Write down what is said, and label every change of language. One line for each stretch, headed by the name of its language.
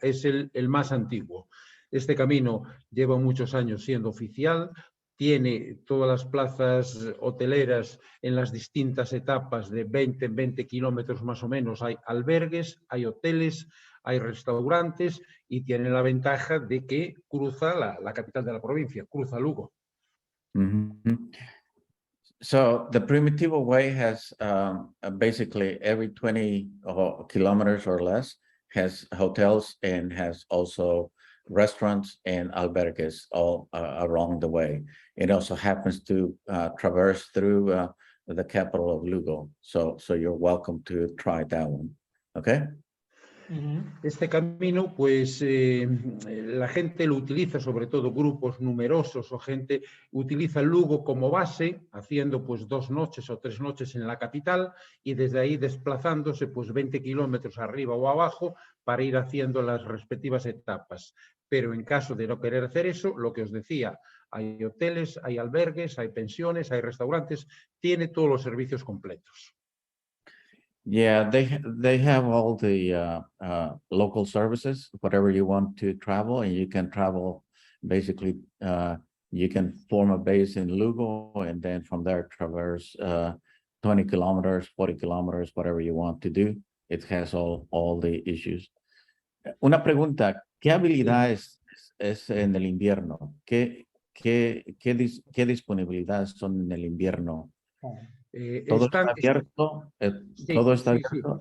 Spanish: Es el más antiguo. Este camino lleva muchos años siendo oficial, tiene todas las plazas hoteleras en las distintas etapas de 20 en 20 kilómetros más o menos. Hay albergues, hay hoteles, hay restaurantes y tiene la ventaja de que cruza la capital de la provincia, cruza Lugo. Mhm.
English: So the Primitivo Way has basically every 20 kilometers or less has hotels and has also restaurants and albergues all along the way. It also happens to traverse through the capital of Lugo. So you're welcome to try that one. Okay.
Spanish: Este camino, pues la gente lo utiliza, sobre todo grupos numerosos o gente utiliza Lugo como base, haciendo pues 2 noches o 3 noches en la capital y desde ahí desplazándose pues 20 kilómetros arriba o abajo para ir haciendo las respectivas etapas. Pero en caso de no querer hacer eso, lo que os decía, hay hoteles, hay albergues, hay pensiones, hay restaurantes, tiene todos los servicios completos.
English: Yeah, they have all the local services, whatever you want to travel, and you can travel basically you can form a base in Lugo and then from there traverse 20 kilometers, 40 kilometers, whatever you want to do. It has all the issues.
Spanish: Una pregunta, ¿qué habilidades es en el invierno? ¿Qué disponibilidades son en el invierno? Todo está abierto, todo está abierto.